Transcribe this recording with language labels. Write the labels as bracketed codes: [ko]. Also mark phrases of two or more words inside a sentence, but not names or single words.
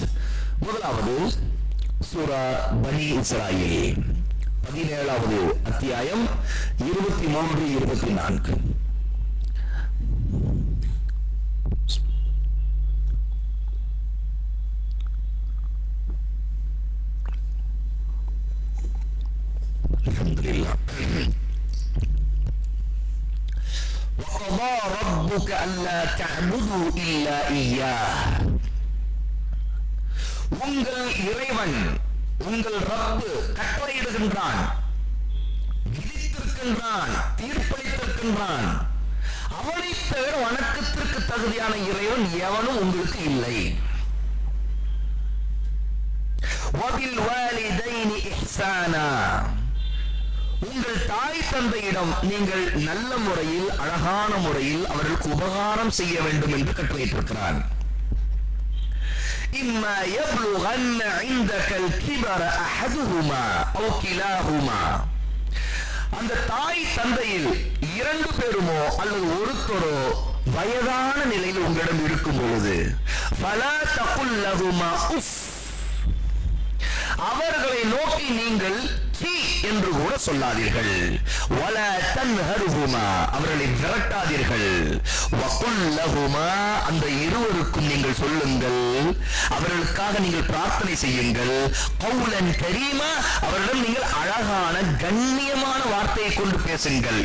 [ta] முதலாவது சூரா பனி இஸ்ராயீல் 17வது அத்தியாயம் 23, 24. அல்ஹம்துலில்லாஹ். [ar] وَقَضَى رَبُّكَ أَلَّا تَعْبُدُوا إِلَّا إِيَّاهُ. [ta] உங்கள் இறைவன், உங்கள் ரப்பு கட்டளையிடுகின்றான், விதித்திருக்கின்றான், தீர்ப்பளித்திருக்கின்றான். அவனை தவிர வணக்கத்திற்கு தகுதியான இறைவன் எவனும் உங்களுக்கு இல்லை. [ar] وَبِالْوَالِدَيْنِ إِحْسَانًا. [ta] உங்கள் தாய் தந்தையிடம் நீங்கள் நல்ல முறையில், அழகான முறையில் அவர்களுக்கு உபகாரம் செய்ய வேண்டும் என்று கட்டளையிட்டிருக்கிறான். [ar] إِمَّا يَبْلُغَنَّ عِندَكَ الْكِبَرَ أَحَدُهُمَا أَوْ كِلَاهُمَا. [ta] அந்த தாய் தந்தையில் இரண்டு பேருமோ அல்லது ஒருத்தரோ வயதான நிலையில் உங்களிடம் இருக்கும் பொழுது [ar] فَلَا تَقُلْ لَهُمَا أُفٍّ. [ta] அவர்களை நோக்கி நீங்கள் சீ என்று கூட சொல்லாதீர்கள். [ar] ولا تنهرهما, [ta] அவர்களை விரட்டாதீர்கள். [ar] وقل لهما, [ta] அந்த இருவருக்கும் நீங்கள் சொல்லுங்கள், அவர்களுக்காக நீங்கள் பிரார்த்தனை செய்யுங்கள். [ar] قولا كريما, [ta] அவர்களிடம் நீங்கள் அழகான கண்ணியமான வார்த்தையை கொண்டு பேசுங்கள்.